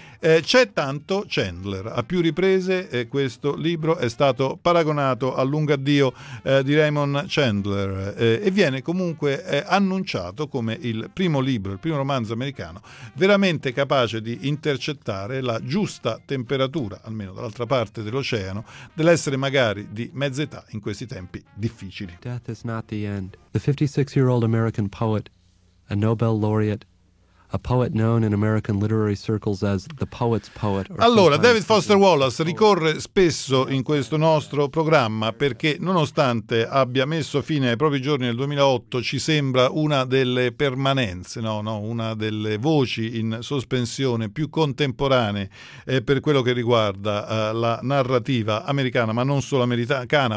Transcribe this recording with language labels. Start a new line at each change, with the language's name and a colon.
Italian: C'è tanto Chandler, a più riprese questo libro è stato paragonato al lungo addio di Raymond Chandler, e viene comunque annunciato come il primo libro, il primo romanzo americano veramente capace di intercettare la giusta temperatura, almeno dall'altra parte dell'oceano, dell'essere magari di mezza età in questi tempi difficili.
English: Death is not the end. The 56-year-old American poet, a Nobel laureate, a poet known in American literary circles as the poet's poet.
Italian: Allora, David Foster Wallace ricorre spesso in questo nostro programma perché, nonostante abbia messo fine ai propri giorni nel 2008, ci sembra una delle permanenze, una delle voci in sospensione più contemporanee per quello che riguarda la narrativa americana, ma non solo americana.